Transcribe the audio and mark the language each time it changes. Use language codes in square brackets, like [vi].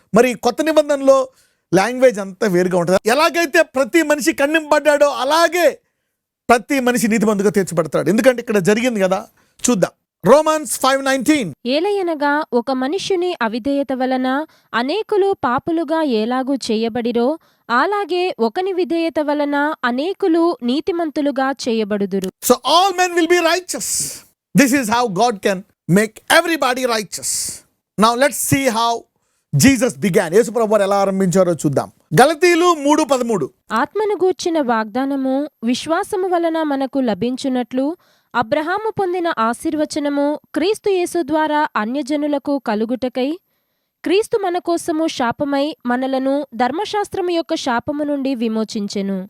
[te] మరి కొత్త నిబంధనలో లాంగ్వేజ్ అంతా వేరుగా ఉంటుంది. ఎలాగైతే ప్రతి మనిషి ఖండింపబడ్డాడో అలాగే ప్రతి మనిషి నీతిమంతుగా తీర్చబడతాడు. ఎందుకంటే ఇక్కడ జరిగింది కదా, చూద్దాం. రోమన్స్ 5:19. ఏలయనగా ఒక మనుష్యుని అవిధేయత వలన అనేకులు పాపులుగా ఏలాగూ చేయబడిరో అలాగే ఒకని విధేయత వలన అనేకులు నీతిమంతులుగా చేయబడుదురు. [en] So all men will be righteous. This is how God can make everybody righteous. Now let's see how Jesus began. [te] యేసు ప్రభువు ఎలా ఆరంభించారో చూద్దాం. గలతీయులు 3:13. ఆత్మను గూర్చిన వాగ్దానము విశ్వాసము వలన మనకు లభించున్నట్లు అబ్రహాము పొందిన ఆశీర్వచనము క్రీస్తు యేసు ద్వారా అన్యజనులకు కలుగుటకై క్రీస్తు మన కోసము శాపమై మనలను ధర్మశాస్త్రము యొక్క శాపము నుండి విమోచించెను.